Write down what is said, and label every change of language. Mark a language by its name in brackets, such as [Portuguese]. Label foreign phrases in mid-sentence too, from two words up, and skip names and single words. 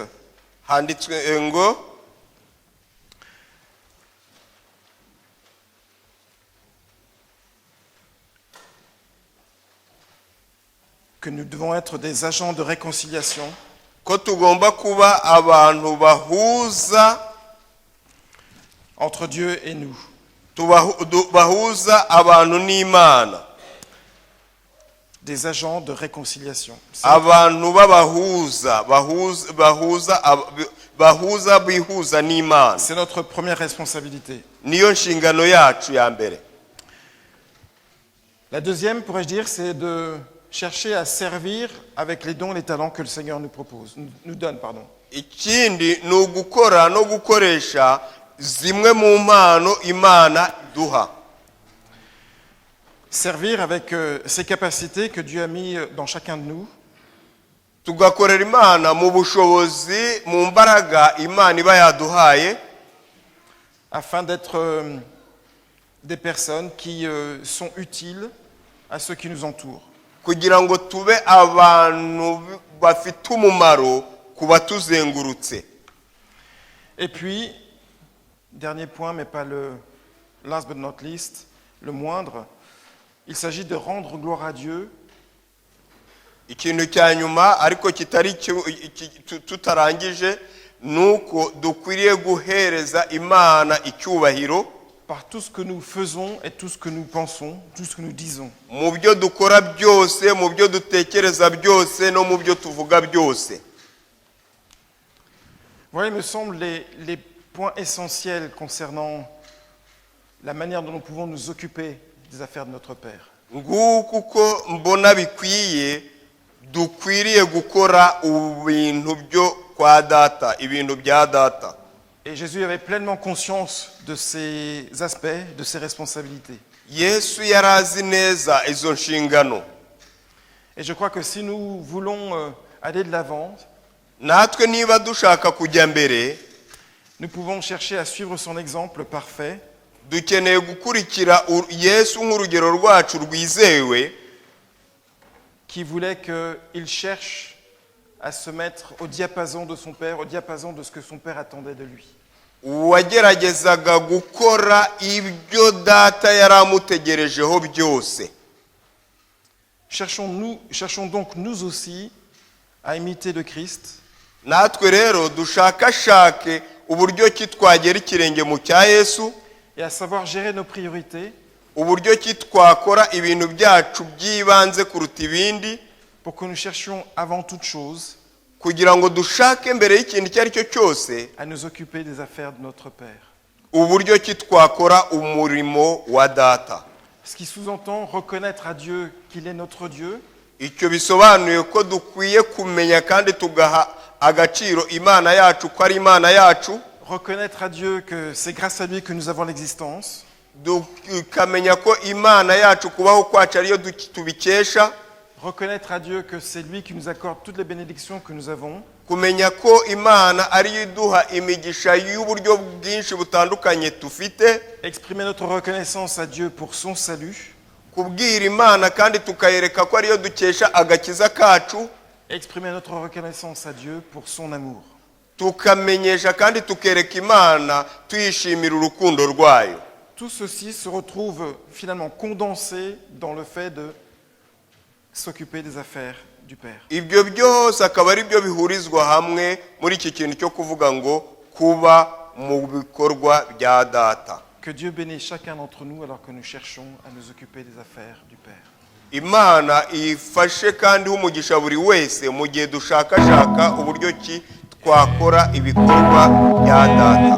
[Kinyarwanda] handitswe ngo [French] que nous devons être des agents de réconciliation [Kinyarwanda] ko tugomba kuba abantu bahuza [French] entre Dieu et nous. [Kinyarwanda] bahuza abantu n'Imana, [French] Des agents de réconciliation. [Kinyarwanda] abantu b'abahuza bihuza n'Imana. [French] C'est notre première responsabilité. [Kinyarwanda] Niyo nshingano yacu ya mbere. [French] La deuxième, pourrais-je dire, c'est de chercher à servir avec les dons et les talents que le Seigneur nous propose, nous donne, pardon. [Kinyarwanda] Ikindi ni ugukora no gukoresha zimwe mu mpano Imana duha. [French] Servir avec ces capacités que Dieu a mis dans chacun de nous. [Kinyarwanda] tugakorera Imana mu bushobozi mu mbaraga Imana iba yaduhaye, [French] afin d'être des personnes qui sont utiles à ceux qui nous entourent. [Kinyarwanda] kugira ngo tube abantu bafite umumaro ku batuzengurutse. [French] Et puis, dernier point, mais pas le [English] last but not least, [French] le moindre, il s'agit de rendre gloire à Dieu [Kinyarwanda] Ikintu cya nyuma ariko kitari tutarangije nuko dukwiriye guhereza Imana icyubahiro [French] par tout ce que nous faisons et tout ce que nous pensons, tout ce que nous disons. [Kinyarwanda] mu byo dukora byose, mu byo dutekereza byose no mu byo tuvuga byose. [French] Voilà, il me semble, les points essentiels concernant la manière dont nous pouvons nous occuper des affaires de notre Père. [Kinyarwanda] Nguko uko mbona bikwiye dukwiriye gukora ibintu byo kwa data, ibintu bya data. [French] Et Jésus avait pleinement conscience de ces aspects, de ces responsabilités. [Kinyarwanda] Yesu yarazi neza izo nshingano. [French] Et je crois que si nous voulons aller de l'avant, [Kinyarwanda] Natwe niba dushaka kujya mbere, [French] nous pouvons chercher à suivre son exemple parfait, [Kinyarwanda] dukeneye gukurikira Yesu nk'urugero rwacu rwizewe, [French] qui voulait qu'il cherche à se mettre au diapason de son Père, au diapason de ce que son Père attendait de lui. [Kinyarwanda] wageragezaga gukora ibyo data yari amutegerejeho byose. [French] Cherchons donc nous aussi à imiter le Christ, [Kinyarwanda] Natwe rero dushakashake uburyo ki twagera ikirenge mu cya Yesu, [French] et à savoir gérer nos priorités [Kinyarwanda] uburyo ki twakora ibintu byacu by'ibanze kuruta ibindi, [French] pour que nous cherchions avant toute chose [Kinyarwanda] kugira ngo dushake mbere y'ikintu icyo ari cyo cyose [French] à nous occuper des affaires de notre Père. [Kinyarwanda] uburyo ki twakora umurimo wa data. [French] Ce qui sous-entend reconnaître à Dieu qu'il est notre Dieu, [Kinyarwanda] Icyo bisobanuye ko dukwiye kumenya kandi tugaha agaciro Imana yacu ko ari Imana yacu, [French] reconnaître à Dieu que c'est grâce à lui que nous avons l'existence, [Kinyarwanda] tukamenya ko Imana yacu kubaho kwacu ariyo tubikesha, [French] reconnaître à Dieu que c'est lui qui nous accorde toutes les bénédictions que nous avons, [Kinyarwanda] kumenya ko Imana ariyo iduha imigisha y'uburyo bwinshi butandukanye tufite, [French] exprimer notre reconnaissance à Dieu pour son salut, [Kinyarwanda] kubwira Imana kandi tukayereka ko ariyo dukesha agakiza kacu, [French] exprimer notre reconnaissance à Dieu pour son amour. [Kinyarwanda] tukamenyesha kandi tukereka Imana tuyishimira urukundo rwayo. [French] Tout ceci se retrouve finalement condensé dans le fait de s'occuper des affaires du Père. [Kinyarwanda] Ibyo byose akaba ari byo bihurizwa hamwe muri iki kintu cyo kuvuga ngo kuba mu bikorwa bya data. [French] Que Dieu bénisse chacun d'entre nous alors que nous cherchons à nous occuper des affaires du Père. [Kinyarwanda] Imana ifashe kandi umugisha buri wese mu gihe dushakashaka uburyo ki twakora ibikorwa bya data.